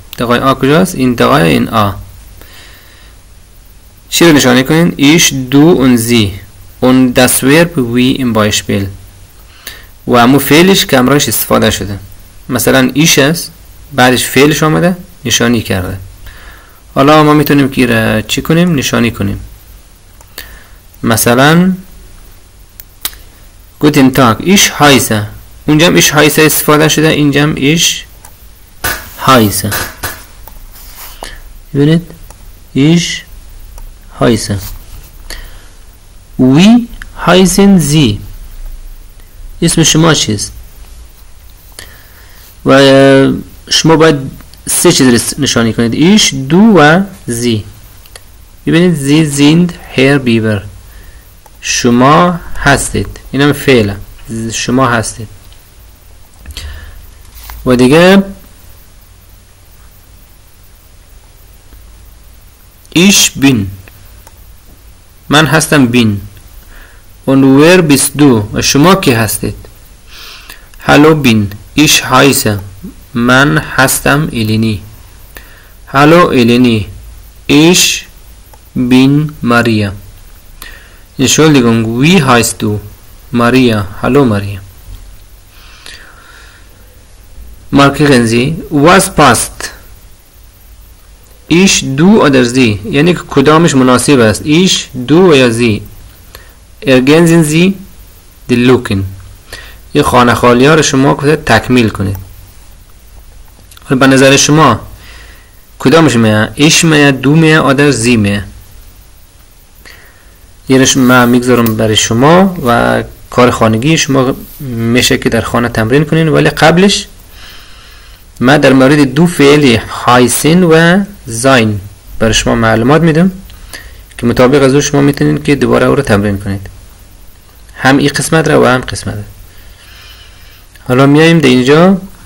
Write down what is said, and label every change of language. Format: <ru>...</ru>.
<fa>دقای آ کجاست؟ این دقای این آ.</fa> <de>چی رو نشانی کنید؟ ich, du und sie und das Verb wie im Beispiel.</de> <fa>و همون فعلش که امرایش استفاده شده. مثلا ایش است، بعدش فعلش آمده نشانی کرده. حالا ما میتونیم که چی کنیم؟ نشانی کنیم.</fa> <de>مثلا Guten Tag, ich heiße.</de> <fa>اونجا ich heiße استفاده شده، اینجا ich heiße.</fa> <de>ببینید ich heiße.</de> <fa>Wie heißen Sie؟ اسم شما چیست؟ و شما باید سه چیز نشانی کنید، ich, du و sie.</fa> <de>ببینید Sie sind Herr Bieber.</de> <fa>شما هستید، اینم فعله، شما هستید. و دیگه ich bin، من هستم بین.</fa> <de>und wer bist du؟ و شما کی هستید؟ hallo بین، ich heiße، من هستم الینی. hallo الینی، ich bin Maria. Entschuldigung, wie heißt du؟ Maria. hallo Maria. markieren Sie was passt؟ ich, du oder sie، یعنی کدامش مناسب است، ich, du یا sie. ergänzen Sie die Lücken.</de> <fa>این خانه خالی ها رو شما تکمیل کنید. به نظر شما کدامش میه؟ ich میه، du میه، oder sie میه؟ یعنیش من میگذارم برای شما و کار خانگی شما میشه که در خانه تمرین کنین، ولی قبلش من در مورد دو فعل هایسن و زاین برای شما معلومات میدم که مطابق از او شما میتونین که دوباره او رو تمرین کنید، هم این قسمت رو و هم قسمت رو. حالا میاییم در اینجا</fa>